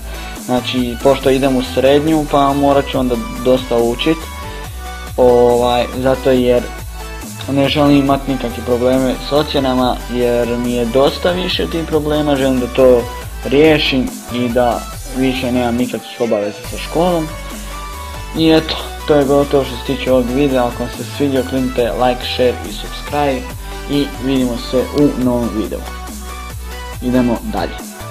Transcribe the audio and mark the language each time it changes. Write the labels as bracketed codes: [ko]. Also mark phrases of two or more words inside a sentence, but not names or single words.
[hr] Znači, pošto idem u srednju pa morat ću onda dosta učit, zato jer ne želim imati nikakve probleme s ocjenama jer mi je dosta više tih problema, želim da to riješim i da više nemam nikakvih obaveza sa školom. I eto, to je gotovo što se tiče ovog videa. Ako vam se svidio, kliknite [en] like, share [hr] i subscribe i vidimo se u novom videu. Idemo dalje.